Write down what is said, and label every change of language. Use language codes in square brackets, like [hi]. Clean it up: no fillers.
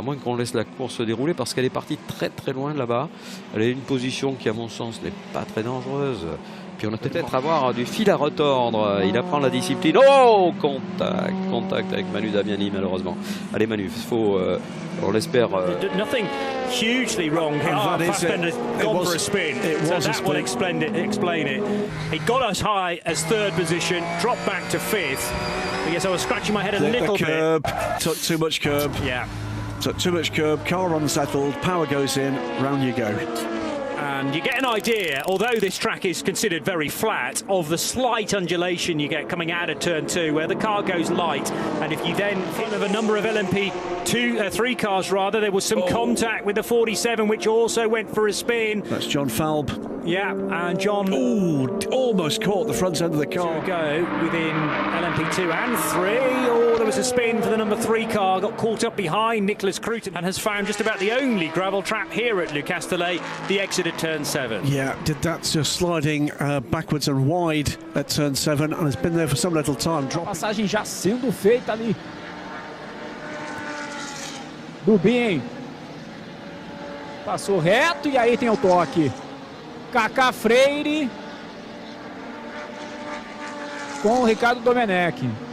[fr] À moins qu'on laisse la course se dérouler parce qu'elle est partie très très loin là-bas. Elle a une position qui à mon sens n'est pas très dangereuse. Puis on a peut-être avoir du fil à retordre. Il apprend la discipline. Oh, contact avec Manu Damiani malheureusement. Allez Manu, faut, on l'espère. [en] Nothing hugely wrong here. Fassbender's gone for a spin. So that will explain it. He got as high as 3rd position, dropped back to 5th. I guess I was scratching my head a little bit. The curb, took too much curb. Yeah. Took too much curb, car unsettled, power goes in, round you go. And you get an idea, although this track is considered very flat, of the slight undulation you get coming out of turn 2 where the car goes light, and if you then think of a number of LMP3 cars rather, there was some contact with the 47 which also went for a spin. That's John Falb. Yeah, and John almost caught the front end of the car. To go within LMP2 and 3. Oh, there was a spin for the number 3 car, got caught up behind Nicholas Cruton and has found just about the only gravel trap here at Le Castellet, the exit at turn 7. Yeah, that's just sliding backwards and wide at turn 7 and has been there for some little time. [pt] Passagem já sendo feita ali do bem. Passou reto e aí tem o toque. Kaká Freire com o Ricardo Domenech.